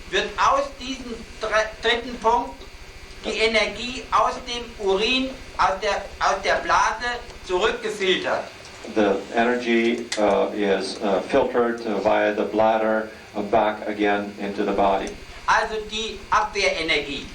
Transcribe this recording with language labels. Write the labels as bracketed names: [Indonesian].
[German] wird aus diesem dritten Punkt die Energie aus dem Urin, aus der Blase zurückgefiltert. [English] the energy is filtered via the bladder back again into the body. [German] Also die Abwehrenergie.